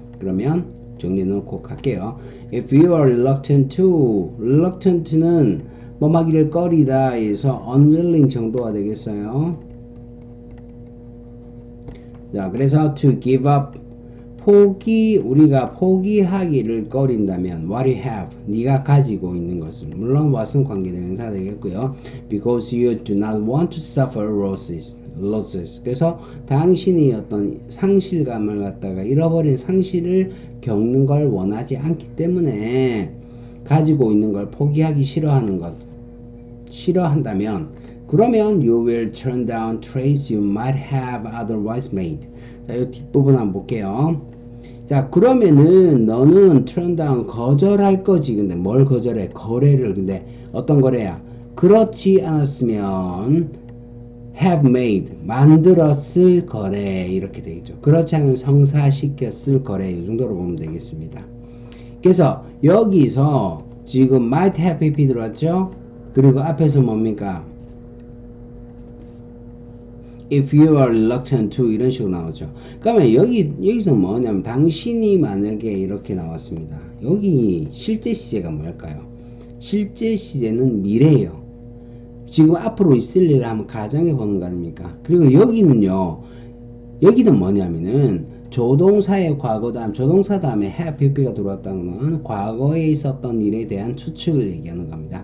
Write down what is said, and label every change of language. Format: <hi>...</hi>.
<ko>그러면 정리해놓고 갈게요.</ko> <en>If you are reluctant</en> <ko>는 뭐하기를 꺼리다 에서 unwilling 정도가 되겠어요. 자, 그래서</ko> <en>to give up</en> <ko>우리가 포기하기를 꺼린다면</ko> <en>what you have</en> <ko>네가 가지고 있는 것을 물론 what은 관계대명사 되겠고요.</ko> <en>because you do not want to suffer losses.</en> <ko>그래서 당신이 어떤 상실감을 갖다가 잃어버린 상실을 겪는 걸 원하지 않기 때문에 가지고 있는 걸 포기하기 싫어한다면 그러면</ko> <en>you will turn down trades you might have otherwise made.</en> <ko>자, 이 뒷부분 한번 볼게요. 자, 그러면은 너는 turn down 거절할 거지. 근데 뭘 거절해? 거래를. 근데 어떤 거래야? 그렇지 않았으면 have made 만들었을 거래 이렇게 되겠죠. 그렇지 않으면 성사시켰을 거래 이 정도로 보면 되겠습니다. 그래서 여기서 지금 might have pp 들어왔죠. 그리고 앞에서 뭡니까?</ko> <en>if you are reluctant to</en> <ko>이런 식으로 나오죠. 그러면 여기서 뭐냐면 당신이 만약에 이렇게 나왔습니다. 여기 실제 시제가 뭘까요? 실제 시제는 미래예요. 지금 앞으로 있을 일을 한번 가정해 보는 거 아닙니까? 그리고 여기는요. 여기는 뭐냐면은 조동사의 과거 다음 조동사 다음에 have pp가 들어왔다는 건 과거에 있었던 일에 대한 추측을 얘기하는 겁니다.</ko>